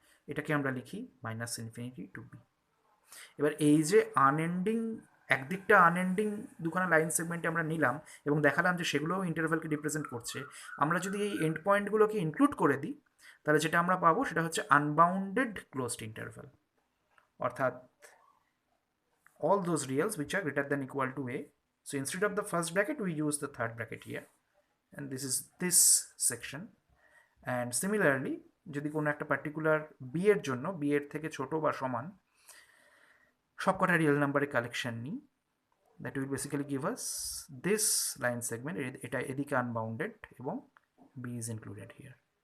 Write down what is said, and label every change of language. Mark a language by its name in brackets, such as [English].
[Bangla] এটাকে আমরা লিখি মাইনাস ইনফিনিটি টু বি। এবার এই যে আনএন্ডিং, একদিকটা আনএন্ডিং দুখানা লাইন সেগমেন্টে আমরা নিলাম এবং দেখালাম যে সেগুলোও ইন্টারভ্যালকে রিপ্রেজেন্ট করছে, আমরা যদি এই এন্ড পয়েন্টগুলোকে ইনক্লুড করে দিই, তাহলে যেটা আমরা পাবো সেটা হচ্ছে আনবাউন্ডেড ক্লোজড ইন্টারভ্যাল, অর্থাৎ [English] all those reals which are greater than equal to a. So instead of the first bracket we use the third bracket here, and this is this section. [Bangla] And similarly যদি কোনো একটা particular B এর জন্য B এর থেকে ছোট বা সমান সবকটা রিয়েল নাম্বারের কালেকশন নিই, [English] that will basically give us this line segment, [Bangla] এটা এদিকে আনবাউন্ডেড এবং [English] B is included here.